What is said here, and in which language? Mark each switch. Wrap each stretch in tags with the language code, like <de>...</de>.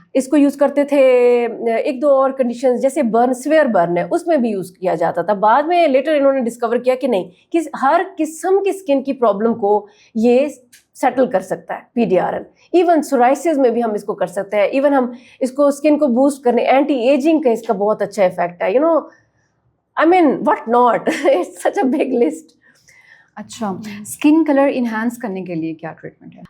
<ur>اس کو یوز کرتے تھے ایک دو اور کنڈیشنز جیسے برن, سویئر برن ہے, اس میں بھی یوز کیا جاتا تھا. بعد میں لیٹر انہوں نے ڈسکور کیا کہ نہیں, کہ ہر قسم کی اسکن کی پرابلم کو یہ سیٹل کر سکتا ہے PDRN. ایون سورائسز میں بھی ہم اس کو کر سکتے ہیں. ایون ہم اس کو اسکن کو بوسٹ کرنے, اینٹی ایجنگ کا اس کا بہت اچھا افیکٹ ہے.</ur> <en>I mean what not, it's such a big list.</en> <ur>اچھا اسکن کلر انہینس کرنے کے لیے کیا ٹریٹمنٹ ہے؟</ur>